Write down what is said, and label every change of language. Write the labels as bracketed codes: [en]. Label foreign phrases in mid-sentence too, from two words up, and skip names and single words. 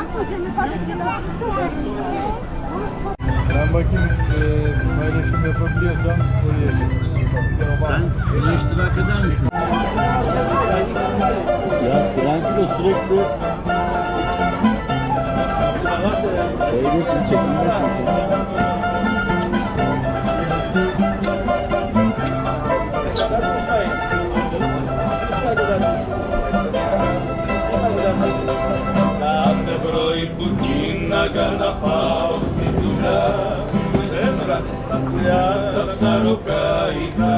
[tr] Ben bakayım paylaşım yapabiliyorsam oraya Sen buna iştirak eder misin? Ya Tranquilo sürekli şeydesin, çekimdesin sen. [el] Κάθε πρωί που κίναγα να πάω στη δουλειά, έβρανε στα πουλιά τα ψαροκαϊκά.